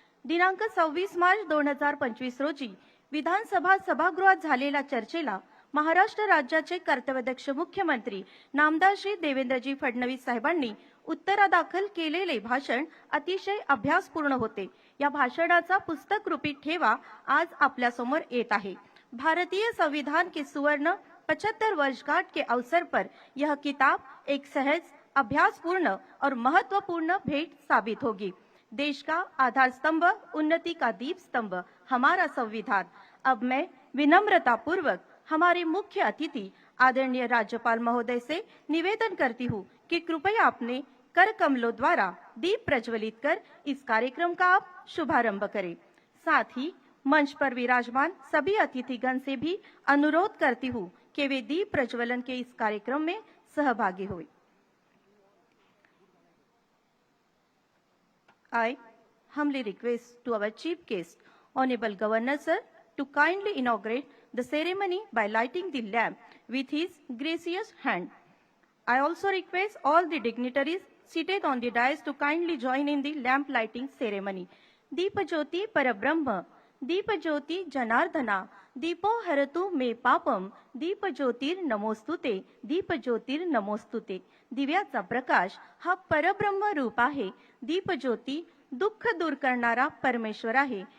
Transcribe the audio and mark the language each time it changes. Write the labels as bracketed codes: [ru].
[mr] दिनांक 26 मार्च 2025 रोजी विधानसभा सभागृहात झालेल्या चर्चेला महाराष्ट्र राज्याचे कर्तव्यदक्ष मुख्यमंत्री नामदार श्री देवेंद्रजी फडणवीस साहेबांनी उत्तरादाखल केलेले भाषण अतिशय अभ्यासपूर्ण होते। या भाषणाचा पुस्तक रूपी ठेवा आज आपल्या समोर येत आहे। [hi] भारतीय संविधान के सुवर्ण 75 वर्षगांठ के अवसर पर यह किताब एक सहज, अभ्यासपूर्ण और महत्वपूर्ण भेंट साबित होगी। देश का आधार स्तंभ, उन्नति का दीप स्तंभ हमारा संविधान। अब मैं विनम्रता पूर्वक हमारे मुख्य अतिथि आदरणीय राज्यपाल महोदय से निवेदन करती हूँ कि कृपया अपने कर कमलों द्वारा दीप प्रज्वलित कर इस कार्यक्रम का आप शुभारंभ करें। साथ ही मंच पर विराजमान सभी अतिथिगण से भी अनुरोध करती हूँ कि वे दीप प्रज्वलन के इस कार्यक्रम में सहभागी हुए। [en] I humbly request to our chief guest, Honorable Governor Sir, to kindly inaugurate the ceremony by lighting the lamp with his gracious hand. I also request all the dignitaries seated on the dais to kindly join in the lamp lighting ceremony. [sa] Deep Jyoti Parabrahma, Deep Jyoti Janardhana, दीपो हरतु मे पापम दीप ज्योतिर नमोस्तुते दीप ज्योतिर नमोस्तुते। [mr] दिव्याचा प्रकाश हा परब्रह्म रूप आहे। दीप ज्योती दुःख दूर करणारा परमेश्वर आहे।